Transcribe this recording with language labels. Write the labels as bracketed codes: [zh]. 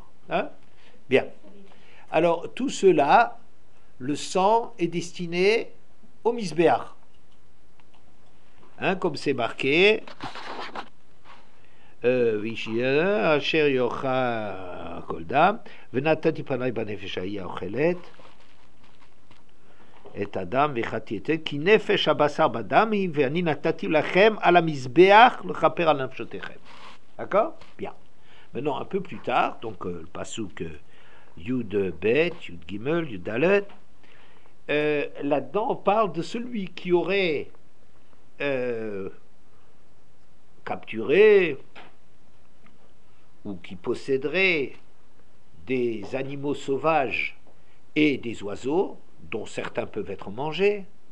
[fr] Hein? Bien. Alors tout cela, le sang est destiné au misbéach, hein, comme c'est marqué. [he] Asher yocha kol dam ונתתי פניי בנפש ההיא האוכלת את הדם והכרתי את זה כי נפש הבשר בדם היא ואני נתתי לכם על המזבח לכפר על נפשותיכם. [fr] D'accord? Bien. Maintenant un peu plus tard, donc le pasuk Yud Bet, Yud Gimel, Yud Dalet, là-dedans on parle de celui qui aurait capturé ou qui posséderait des animaux sauvages et des oiseaux, dont certains peuvent être mangés,